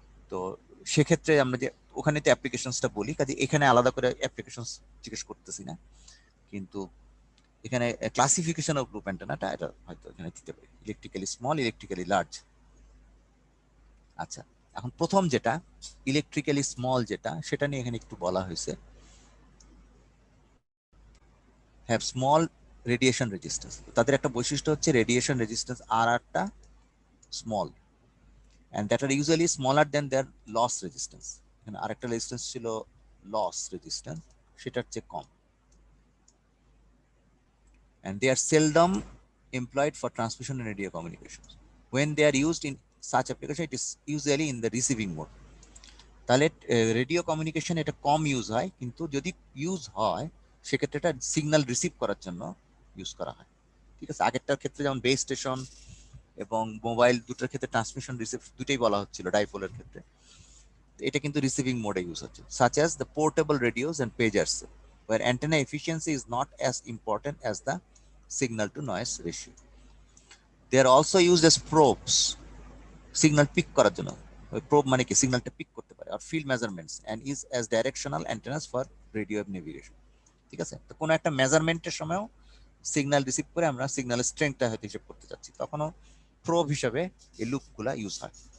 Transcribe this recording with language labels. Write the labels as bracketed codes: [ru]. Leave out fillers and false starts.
[bn] তো সেক্ষেত্রে আমরা যে ওখানে তো অ্যাপ্লিকেশনসটা বলি, কাজে এখানে আলাদা করে অ্যাপ্লিকেশনস জিজ্ঞেস করতেছি না, কিন্তু এখানে ক্লাসিফিকেশন অফ লুপ অ্যান্টেনাটা এটা হয়তো এখানে দিতে পারি, ইলেকট্রিক্যালি স্মল, ইলেকট্রিক্যালি লার্জ। আচ্ছা, এখন প্রথম যেটা ইলেকট্রিক্যালি স্মল যেটা, সেটা নিয়ে এখানে একটু বলা হয়েছে, হ্যাভ স্মল রেডিয়েশন রেজিস্ট্যান্স। তাদের একটা বৈশিষ্ট্য হচ্ছে রেডিয়েশন রেজিস্ট্যান্স আরটা small, [en] and that are usually smaller than their loss resistance. [bn] এখানে আরেকটা রেজিস্ট্যান্স ছিল লস রেজিস্ট্যান্স, সেটার চেয়ে কম, [en] and they are seldom employed for transmission and radio communications. When they are used in such application, it is usually in the receiving mode. [bn] তাহলে radio communication এটা কম use হয়, কিন্তু যদি ইউজ হয় সেক্ষেত্রে এটা সিগন্যাল রিসিভ করার জন্য ইউজ করা হয়। ঠিক আছে, আগেরটার ক্ষেত্রে যেমন বেস স্টেশন এবং মোবাইল দুটোর ক্ষেত্রে ট্রান্সমিশন রিসিভ দুটোই বলা হচ্ছিল, ডাইপোলের ক্ষেত্রে এটা কিন্তু রিসিভিং মোডে ইউজ হচ্ছে, [en] such as the portable radios and pagers, where antenna efficiency is not as important as the signal to noise ratio. They are also used as probes, [bn] signal pick করার জন্য। ওই প্রোব মানে কি, সিগন্যালটা pick করতে পারে, আর [en] Field measurements and is as directional antennas for radio navigation. [bn] ঠিক আছে, তো কোনো একটা মেজারমেন্টের সময়ও সিগন্যাল রিসিভ করে আমরা সিগন্যালের স্ট্রেংথটা হয়তো হিসেব করতে চাচ্ছি, তখনও প্রোব হিসাবে এই লুপগুলা ইউজ হয়।